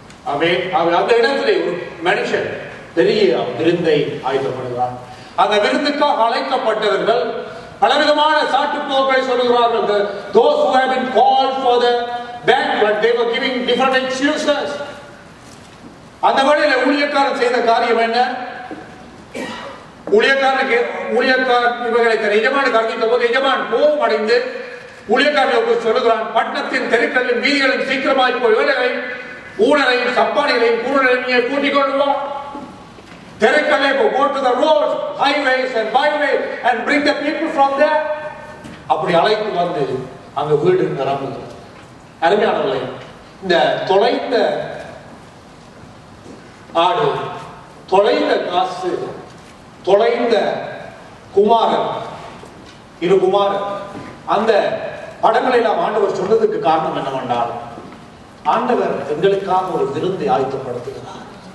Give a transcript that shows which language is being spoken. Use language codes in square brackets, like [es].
[ta] அந்த இடத்திலே ஒரு மனுஷன் பெரிய விருந்தை ஆயத்தப்படுகிறார். அந்த விருந்துக்காக அழைக்கப்பட்டவர்கள் பலவிதமான சாட்டுப்போக்களை சொல்லுகிறார்கள். [en] Those who have been called for the banquet, they were giving different excuses. [ta] அந்த வழியில ஊழியக்காரன் செய்த காரியம் என்ன? ஊழியக்காரன் இவர்களை தன் எஜமானுக்கு அறிவித்த போது எஜமான் கோபம் அடைந்து ஊழியக்காரர்களுக்கு சொல்லுகிறான், பட்டணத்தின் தெருக்களின் வீதிகளில் சீக்கிரமாய் போய் வேலைகளையும் ஊனரையும் சப்பானிகளையும் கூறலையும் கூட்டிக் கொண்டு வா. [en] தெருக்களே, go to the roads, highways and byways and bring the people from there. [ta] அப்படி அழைத்து வந்து அங்க வீடு நிரம்புகிறது. அருமையானவர்களே, இந்த தொலைந்த ஆடு, தொலைந்த காசு, தொலைந்த குமாரன், 2 குமாரன், அந்த படங்களை நாம் ஆண்டவர் சொன்னதுக்கு காரணம் என்னவென்றால், ஆண்டவர் எங்களுக்காக ஒரு விருந்தை ஆயத்தப்படுத்துகிறார்.